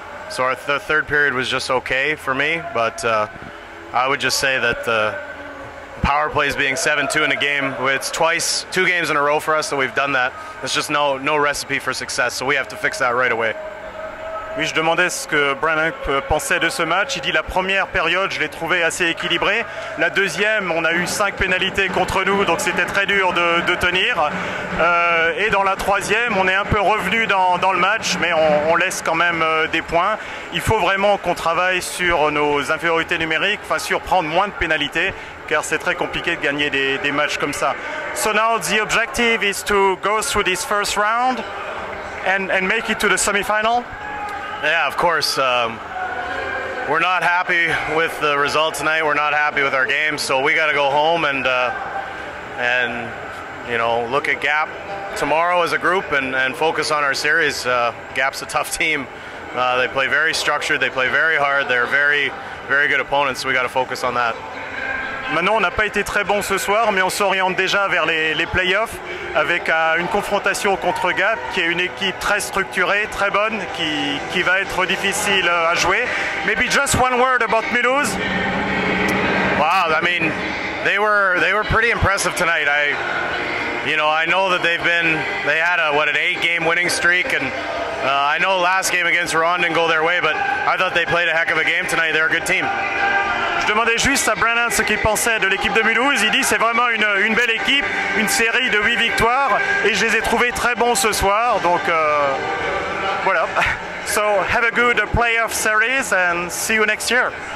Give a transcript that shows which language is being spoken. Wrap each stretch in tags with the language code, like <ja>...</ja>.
<en>So the third period was just okay for me, but I would just say that the power plays being 7-2 in a game, it's 2 games in a row for us that we've done that. It's just no recipe for success, so we have to fix that right away.</en> <fr>Oui, je demandais ce que Brennan pensait de ce match. Il dit la première période, je l'ai trouvé assez équilibré. La deuxième, on a eu 5 pénalités contre nous, donc c'était très dur de tenir. Et dans la troisième, on est un peu revenu dans le match, mais on laisse quand même des points. Il faut vraiment qu'on travaille sur nos infériorités numériques, enfin sur prendre moins de pénalités, car c'est très compliqué de gagner des matchs comme ça.</fr> <en>So now the objective is to go through this first round and make it to the semi-final. Yeah, of course. We're not happy with the result tonight. We're not happy with our game, so we got to go home and you know, look at Gap tomorrow as a group and focus on our series. Gap's a tough team. They play very structured. They play very hard. They're very good opponents. So we got to focus on that.</en> <fr>Maintenant, on n'a pas été très bon ce soir, mais on s'oriente déjà vers les playoffs avec une confrontation contre Gap, qui est une équipe très structurée, très bonne, qui va être difficile à jouer.</fr> <en>Maybe just one word about Mulhouse. Wow, I mean, they were pretty impressive tonight. I know that they had an 8-game winning streak, and I know last game against Rouen didn't go their way, but I thought they played a heck of a game tonight. They're a good team.</en> <fr>Je demandais juste à Brennan ce qu'il pensait de l'équipe de Mulhouse. Il dit c'est vraiment une belle équipe, une série de 8 victoires, et je les ai trouvés très bons ce soir. Donc voilà.</fr> <en>So have a good playoff series and see you next year.</en>